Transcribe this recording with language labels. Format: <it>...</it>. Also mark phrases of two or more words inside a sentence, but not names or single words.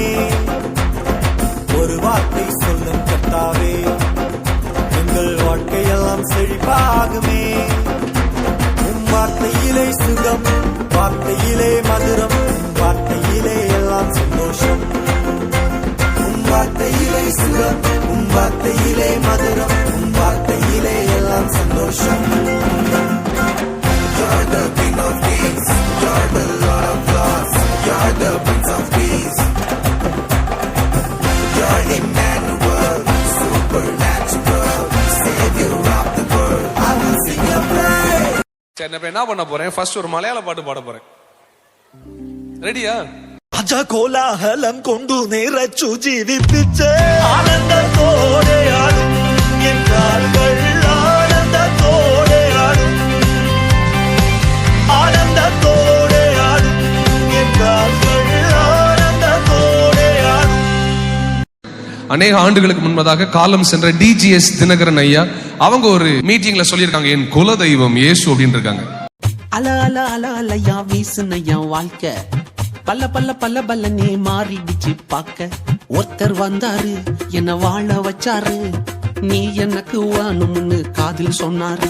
<ta>ஒரு வார்த்தை சொல்லும் கர்த்தாவே எங்கள் வாழ்க்கையெல்லாம் செழிப்பாகுமே. உம் வார்த்தையிலே சுகம், வார்த்தையிலே மதுரம், வார்த்தையிலே எல்லாம் சந்தோஷம். உம் வார்த்தையிலே சுகம், உம் வார்த்தையிலே மதுரம், உம் வார்த்தையிலே எல்லாம் சந்தோஷம்.</ta> <en>You're the King of Kings, you're the Lord of Lords, you're the Prince of Peace. You're Emmanuel, supernatural, Savior of the world. I will sing your praise.</en> <ta>சரி, நான் என்ன பண்ண போறேன்? ஃபர்ஸ்ட் ஒரு மலையாள பாட்டு பாட போறேன். ரெடியா?</ta> <ml>അജ കോലാഹലം കൊണ്ടു നിറച്ചു ജീവിപ്പിച്ച് ആനന്ദത്തോടെയാടും എൻ കാലുകൾ ആനന്ദത്തോടെയാടും ആനന്ദത്തോടെയാടും എൻ കാലുകൾ ആനന്ദത്തോടെയാടും அநேக ஆண்டுகளுக்கு முன்பதாக காலம் சென்ற டிஜிஎஸ் தினகரன் ஐயா அவங்க ஒரு மீட்டிங்ல சொல்லியிருக்காங்க, என் குல தெய்வம் இயேசு அப்படின்னு இருக்காங்க.</ml> <ta>அல அல அல அலையா வீசுன என் வாழ்க்கை பல்ல பல்ல பல்ல பல்ல நீ மாறிடுச்சு பாக்க. ஒருத்தர் வந்தாரு என்ன வாழ வச்சாரு, நீ எனக்கு வேணும்னு காதில் சொன்னாரு.</ta>